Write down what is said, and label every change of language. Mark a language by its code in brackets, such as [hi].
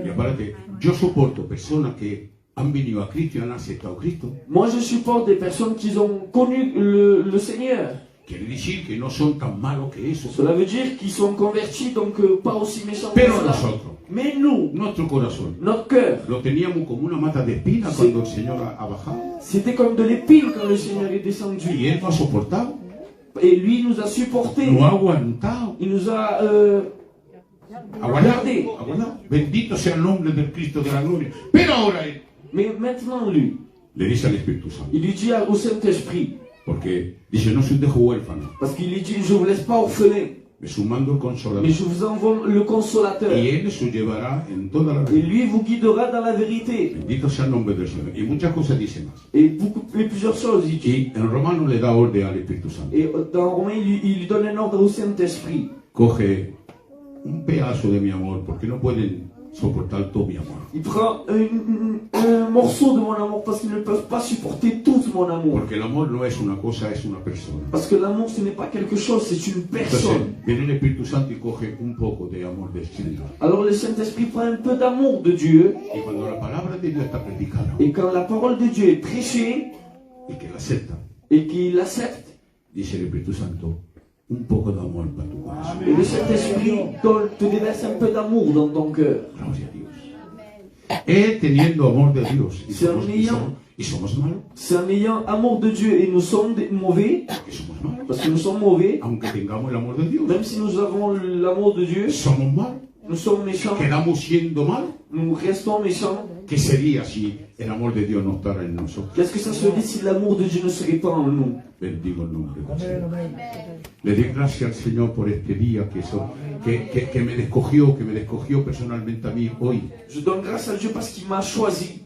[es] Y aparte, yo soporto personas que han venido a Cristo y han aceptado a Cristo. [fr] Moi, je supporte des personnes qui ont connu le Seigneur. [es] Quiere decir que no son tan malos que eso. [fr] Cela veut dire qu'ils sont convertis, donc pas aussi méchants que [es] Pero [fr] cela. [es] nosotros, [fr] Mais nous, [es] nuestro corazón, [fr] notre cœur, [es] lo teníamos como una mata de espina Sí. cuando el Señor ha bajado. [fr] c'était comme de l'épine quand le Seigneur est descendu. [es] Y Él lo ha soportado, [fr] Et lui nous a supportés. [es] lo ha aguantado. [fr] Il nous a [es] Aguantado, [fr] gardés. [es] aguantado. Bendito sea el nombre del Cristo de la gloria. Pero ahora Él [fr] Mais maintenant, lui, [es] le dice al Espíritu Santo, [fr] il lui dit au Saint-Esprit, [es] porque dice, no soy dejo huérfano, [fr] parce qu'il lui dit, je ne vous laisse pas orphelin, [es] me sumando el consolador. [fr] mais je vous envoie le consolateur. [es] Y Él se llevará en toda la [fr] Et [es] vida. [fr] lui vous guidera dans la vérité. [es] Bendito sea el nombre del Señor. Y muchas cosas dice más. [fr] Et plusieurs choses, il dit. [es] Y en Romano le da orden al Espíritu Santo. [fr] Et dans Romains, il lui donne un ordre au Saint-Esprit. [es] Coge un pedazo de mi amor, porque no pueden soportar todo mi amor. [fr] Il prend un morceau de mon amour parce qu'ils ne peuvent pas supporter tout mon amour. [es] Porque el amor no es una cosa, es una persona. [fr] Parce que l'amour, ce n'est pas quelque chose, c'est une [es] Entonces, [fr] personne. [es] viene el Espíritu Santo y coge un poco de amor del Señor. [fr] Alors le Saint-Esprit prend un peu d'amour de Dieu. [es] Y cuando la palabra de Dios está predicada [fr] Et quand la parole de Dieu est prêchée [es] y que la acepta, [fr] et qu'il l'accepte, [es] dice el Espíritu Santo, un poco de amor para tu corazón. [fr] et le Saint-Esprit te déverse un peu d'amour dans ton cœur. [es] Gloria a Dios. Él teniendo amor de Dios y Sí, somos, amigo. y somos malos, [fr] C'est en ayant amour de Dieu et nous sommes mauvais, [es] porque somos malos. [fr] parce que nous sommes mauvais, [es] Aunque tengamos el amor de Dios, [fr] même si nous avons l'amour de Dieu, [es] somos malos. [fr] nous sommes méchants, [es] Quedamos siendo malos. [fr] nous restons méchants. [es] ¿Qué sería si el amor de Dios no estara en nosotros? [fr] Qu'est-ce que ça serait si l'amour de Dieu ne serait pas en nous? [es] Bendigo el nombre del Señor. Le doy gracias al Señor por este día que me escogió personalmente a mí hoy [fr] Je donne grâce à Dieu parce qu'il m'a choisi